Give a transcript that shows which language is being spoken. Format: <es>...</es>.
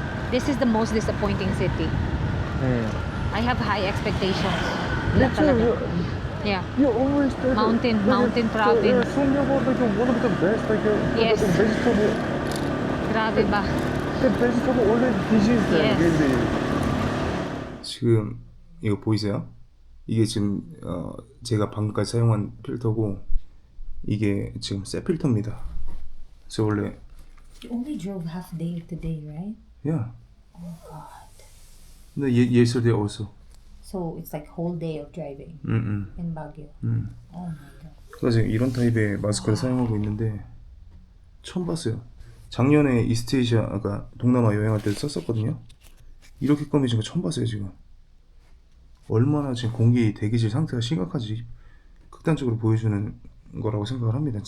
<en>This is the most disappointing city. I have high expectations.</en> <tl>Wala talaga. Yeah.</tl> <en>You always say Mountain province. one of the best, Yes. vegetable.</en> <tl>Grabe ba?</tl> <en>The vegetable already disease Yes.</en> <ko>지금 이거 보이세요? 이게 지금 제가 방금까지 사용한 필터고 이게 지금 새 필터입니다. 그래서 원래</ko> <en>You only drove half day today, right? yeah. Oh God. 근데 yesterday also. So it's like whole day of driving in Baguio. Oh my God.</en> <ko>그래서 이런 타입의 마스크를 사용하고 있는데 처음 봤어요. 작년에 이스트에이시아, 그러니까 동남아 여행할 때도 썼었거든요. 이렇게 검해진 거 처음 봤어요 지금. 얼마나 지금 공기 대기질 상태가 심각한지 극단적으로 보여주는 거라고 생각을 합니다.</ko>